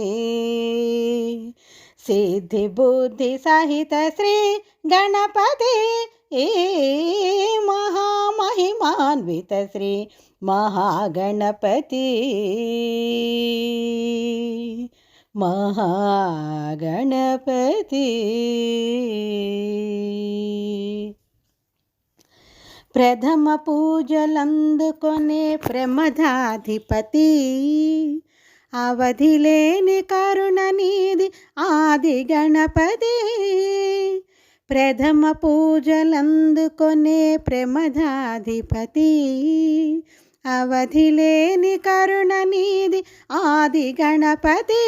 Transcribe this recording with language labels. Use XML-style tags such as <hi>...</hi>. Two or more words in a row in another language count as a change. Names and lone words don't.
<sa>सिद्धि बुद्धि सहित श्री गणपति, महामहिमान्वित श्री महागणपति, महागणपति।</sa> <te>ప్రథమ పూజలందుకొనే ప్రమదాధిపతి, అవధిలేని కరుణ నీది ఆది గణపతి. ప్రథమ పూజలందుకొనే ప్రమదాధిపతి, అవధిలేని కరుణ నీది ఆది గణపతి.</te>